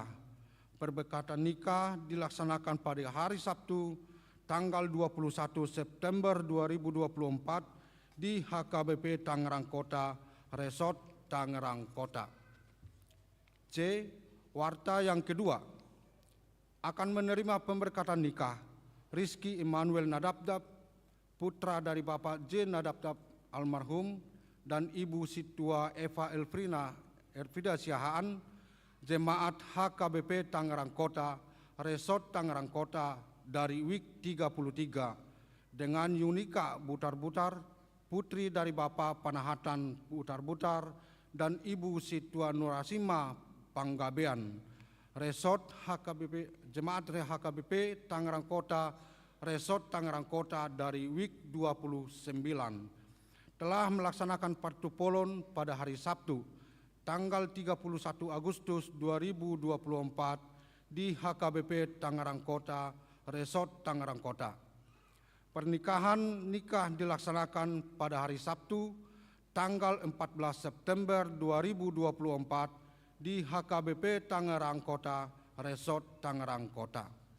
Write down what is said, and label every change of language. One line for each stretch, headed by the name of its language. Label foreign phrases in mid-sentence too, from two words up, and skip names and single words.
Indonesian: Perbekatan nikah dilaksanakan pada hari Sabtu, tanggal 21 September 2024 di HKBP Tangerang Kota, Resort Tangerang Kota. C. Warta yang kedua, akan menerima pemberkatan nikah Rizky Immanuel Nadabdab, putra dari Bapak J. Nadabdab almarhum, dan Ibu Situa Eva Elfrida Siahaan, Jemaat HKBP Tangerang Kota, Resort Tangerang Kota dari WIK 33, dengan Yunika Butar-Butar, putri dari Bapak Panahatan Butar-Butar, dan Ibu Situa Nurasima Panggabean, Resort HKBP, Jemaat HKBP Tangerang Kota, Resort Tangerang Kota dari WIK 29, telah melaksanakan patupolon pada hari Sabtu, tanggal 31 Agustus 2024 di HKBP Tangerang Kota, Resort Tangerang Kota. Pernikahan nikah dilaksanakan pada hari Sabtu, tanggal 14 September 2024 di HKBP Tangerang Kota, Resort Tangerang Kota.